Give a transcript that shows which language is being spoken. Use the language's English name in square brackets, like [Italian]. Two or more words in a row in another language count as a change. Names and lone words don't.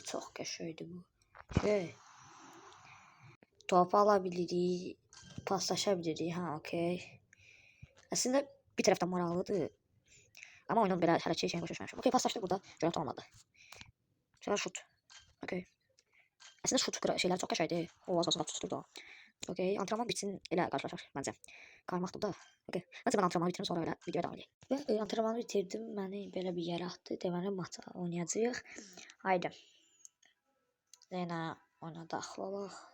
[Turkish] Çok [Azerbaijani] qəşəngdir bu. [Turkish] Top alabilirik. Paslaşabilirik. Ha, okey. [Azerbaijani] Aslında bir taraftan maraqlıdır. Ama oyunun belə hərəkət şeyini başa düşməmişəm. Okey, paslaşdı burada. Görüntü olmadı. Sonra şut. Okey. Aslında şut şeyləri çox qəşəngdir. O az tutdu da. Okey, antrenman bitsin elə qarşılaşaq məncə. Qarmaqdır da. Okey. Məncə mən antrenmanı bitirim sonra elə videoya davam edək. Və antrenmanı bitirdim. Məni belə bir yerə atdı. Deməli maça oynayacağıq. Haydi. Yenə oyuna daxil olaq.